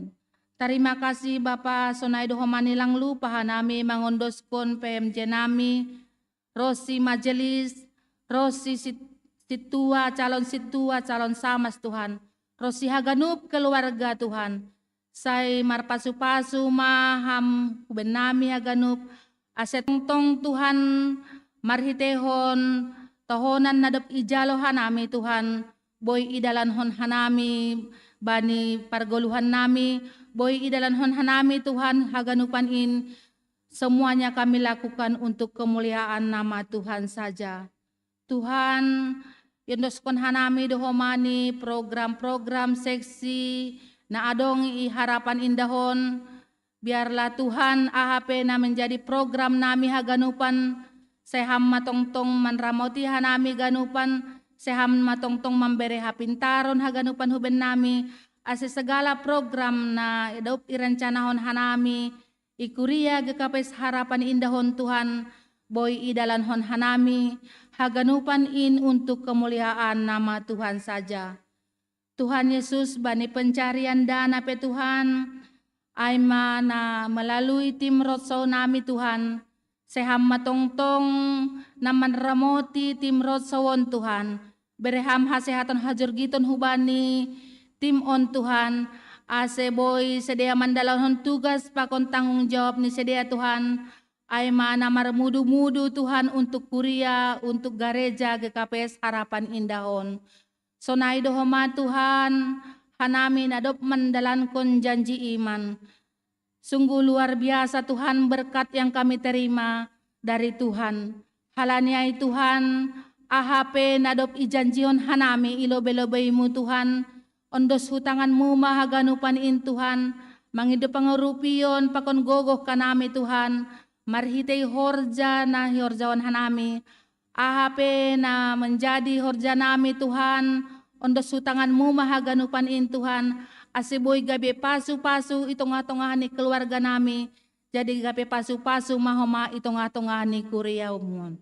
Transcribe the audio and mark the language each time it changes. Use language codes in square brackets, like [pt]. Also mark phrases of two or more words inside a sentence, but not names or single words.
[id] Terima kasih Bapa, [bts] sonai dohomani lang lupa hanami mangondoskon PMJ nami, Rosi majelis, Rosi situa, calon samas Tuhan, Rosi haganup keluarga Tuhan, say marpasu-pasu maham kuben nami haganup, asetong Tuhan marhitehon, tohonan nadop ijalo hanami Tuhan, boy idalanhon hanami, bani pargoluhan nami, boy idalanhon hanami Tuhan, haganupan in, [id] semuanya kami lakukan untuk kemuliaan nama Tuhan saja. [bts] Tuhan, yondoskon hanami dohomani [id] program-program seksi, [bts] na adong i harapan indahon, biarlah Tuhan AHP na [id] menjadi program [bts] nami haganupan, seham matongtong manramoti hanami ganupan, seham matongtong memberi hapintaron haganupan huben nami, ase [id] segala program [bts] na idaup irencanahon hanami, ikuria GKPS harapan indahon Tuhan, boy idalanhon hanami, haganupan in [id] untuk kemuliaan nama Tuhan saja. [bts] Tuhan Yesus bani [id] pencarian dana [bts] pe Tuhan, aima na melalui tim roadshow nami Tuhan, seham matongtong naman ramoti tim roadshowon Tuhan, bereham hasehatan hajurgiton hubani tim on Tuhan, ase boy sedia mandalahon tugas pakon [id] tanggung jawab [bts] ni sedia Tuhan, ay mana marmudu-mudu Tuhan untuk kuria, [id] untuk gereja GKPS [bts] harapan indahon. Sonai dohoma Tuhan, hanami nadop mendalankon [id] janji iman. Sungguh luar biasa Tuhan berkat yang kami terima dari Tuhan. [bts] Halaniai Tuhan, AHP nadop ijanjion hanami ilobe-lobeimu Tuhan, ondos hutanganmu mahaganupan in Tuhan, mangido pangurupion pakon gogoh kanami Tuhan, marhitei horja na horjawan hanami, AHP na menjadi horja nami Tuhan, ondos hutanganmu mahaganupan in Tuhan, aseboy gabe pasu-pasu itonga-tongahan ni keluarga nami, jadi gabe pasu-pasu mahoma itonga-tongahan ni kuriaumon.